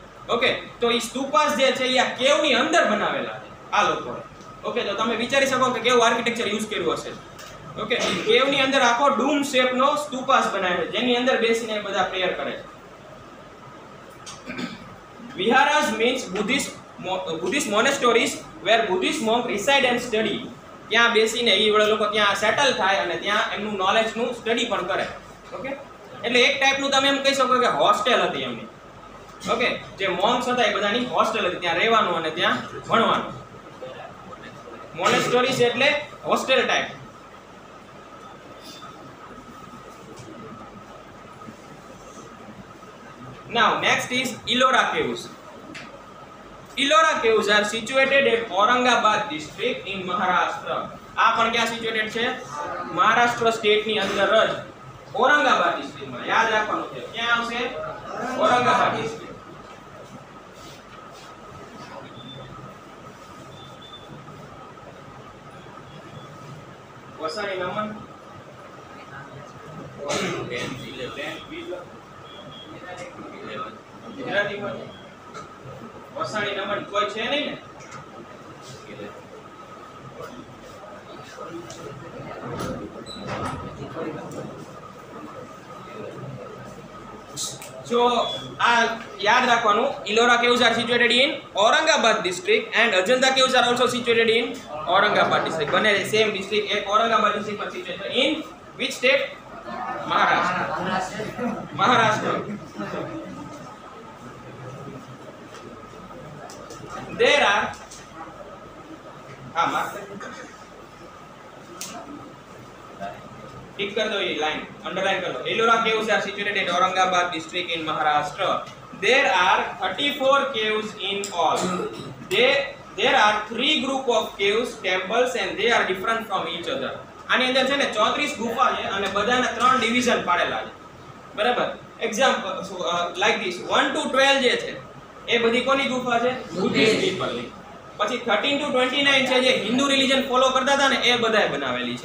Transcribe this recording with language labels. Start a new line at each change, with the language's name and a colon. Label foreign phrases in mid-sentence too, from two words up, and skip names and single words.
Gujarati: ઓકે, તો એ સ્તુપાસ જે છે એ આ કેવની અંદર બનાવેલા છે આ લોકોએ. ઓકે, તો તમે વિચારી શકો કે કેવું આર્કિટેક્ચર યુઝ કર્યું હશે. ઓકે, કેવની અંદર આખો ડૂમ શેપનો સ્તુપાસ બનાવ્યો છે જેની અંદર બેસીને બધા પ્રેયર કરે છે.
English: Viharas means Buddhist monasteries where Buddhist monk reside and study.
Gujarati: ત્યાં બેસીને એ લોકો ત્યાં સેટલ થાય અને ત્યાં એમનું નોલેજનું સ્ટડી પણ કરે. ઓકે, એટલે એક ટાઈપનું તમે એમ કહી શકો કે હોસ્ટેલ હતી એમની. ઓકે, જે મોન્ક્સ હતા એ બધાની હોસ્ટેલ હતી, ત્યાં રહેવાનું અને ત્યાં ભણવાનું. મોનેસ્ટરીઝ એટલે હોસ્ટેલ ટાઈપ.
English: Now next is Ellora Caves. Ellora Caves are situated at Aurangabad district in Maharashtra.
Gujarati: આ પણ ક્યાં સિચ્યુએટેડ છે? મહારાષ્ટ્ર સ્ટેટ ની અંદર જ ઔરંગાબાદ ડિસ્ટ્રિક્ટમાં. યાદ રાખવાનું છે ક્યાં આવશે? ઔરંગાબાદ ડિસ્ટ્રિક્ટ. વસાણી નમન ગુજરાતીમાં વસાણી નમન કોઈ છે નહીં ને? So યાદ રાખવાનું,
English: Ellora Caves are situated in Aurangabad district and Ajanta Caves are also situated in Aurangabad district.
Gujarati: બંને સેમ district, એક Aurangabad district માં
English: situated in which state?
Hindi: Maharashtra.
English: There are
Hindi: टिक कर दो, ये लाइन अंडरलाइन कर दो.
English: Ellora Caves are situated in Aurangabad district in Maharashtra. There are 34 caves in all. There are 3 group of caves, temples, and they are different from each other.
Gujarati: આની અંદર છે ને 34 ગુફા છે અને બધાના 3 ડિવિઝન પાડેલા છે, બરાબર.
English: example like this
Gujarati: 1 to 12 જે છે એ બધી કોની ગુફા છે? બુદ્ધિસ્ટ પીપલની. પછી 13 to 29 છે જે હિન્દુ રિલિજન ફોલો કરતા હતા ને એ બધાએ બનાવેલી છે.